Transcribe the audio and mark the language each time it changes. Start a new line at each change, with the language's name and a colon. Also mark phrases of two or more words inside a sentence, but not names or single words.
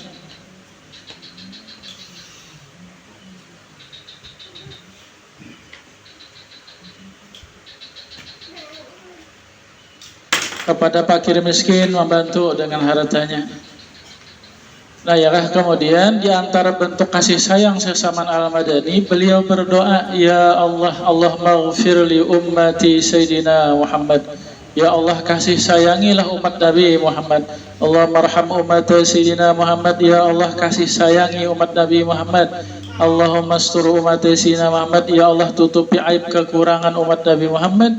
Indonesian: Kepada fakir miskin membantu dengan hartanya. Nah ya kemudian di antara bentuk kasih sayang Syekh Saman Al-Madani, beliau berdoa, ya Allah,
Arabic: اللهم اغفر لأمة سيدنا محمد.
Indonesian: Ya Allah, kasih sayangilah umat Nabi Muhammad.
Arabic: اللهم ارحم أمة سيدنا محمد.
Indonesian: Ya Allah, kasih sayangi umat Nabi Muhammad.
Arabic: اللهم استر أمة سيدنا محمد.
Indonesian: Ya Allah, tutupi aib kekurangan umat Nabi Muhammad.